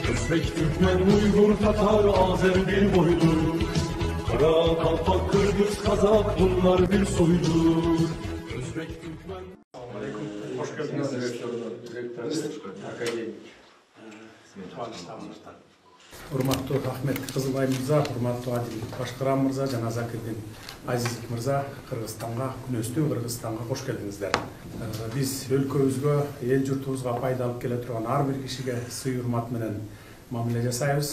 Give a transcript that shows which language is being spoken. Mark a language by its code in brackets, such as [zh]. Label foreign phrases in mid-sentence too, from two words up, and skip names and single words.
[tr] Özbek, Türkmen, Uygur, Tatar, Azer bir boydur. Kara, Kalpak, Kırgız, Kazak bunlar bir soydur. Özbek, Türkmen... Selamünaleyküm. Hoş geldiniz. [ky] Урматтуу Ахмет Кызылбай мырза, урматтуу Адил Башкарам мырза жана Закирдин Азиздик мырза, Кыргызстанга, күнөстүү Кыргызстанга кош келдиңиздер. Биз өлкөбүзгө, эл журтубузга пайда алып келе турган ар бир кишиге сый урмат менен мамиле жасайбыз.